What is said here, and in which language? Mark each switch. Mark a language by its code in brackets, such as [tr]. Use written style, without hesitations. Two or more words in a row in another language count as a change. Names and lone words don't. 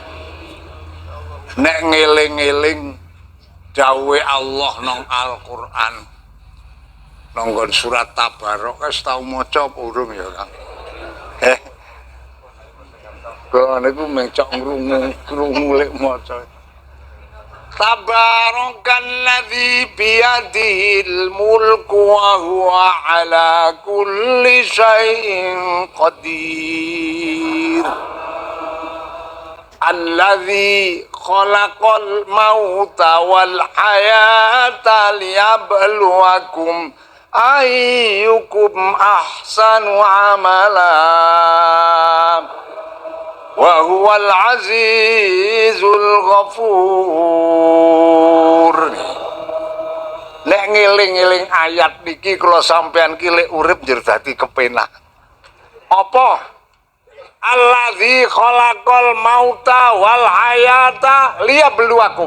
[jv] Nek ngeling-eling dawuhe Allah nang Al-Qur'an nanggon surat Tabarok wis tau maca apa urung ya, Kang? Kula niku mung cok ngrungu lek maca. [ar] تبارك الذي بيده الملك وهو على كل شيء قدير. الذي خلق الموت والحياة ليبلوكم أيكم أحسن عملا وهو العزيز الغفور. [jv] Nek ngeling-eling ayat niki kula sampean ki lek urip njur dadi kepenak. Apa? [ar] الذي خلق الموت والحياة ليبلوكم.